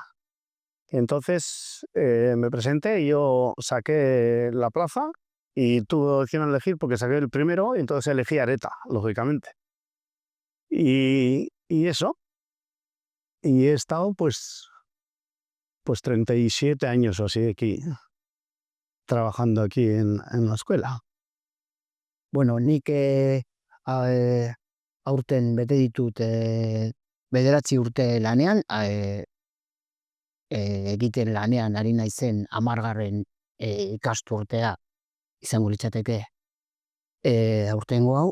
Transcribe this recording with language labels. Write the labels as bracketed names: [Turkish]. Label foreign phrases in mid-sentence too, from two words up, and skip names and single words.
[Spanish] Entonces me presenté y yo saqué la plaza y tuve opción a elegir porque saqué el primero y entonces elegí Areta, lógicamente. Y eso. Y he estado pues 37 años o así aquí, trabajando aquí en la escuela. [Basque] Bueno, nik aurten bete ditut 9 urte lanean, egiten lanean ari naizen 10. Ikasturtea izango litzateke aurtengo hau.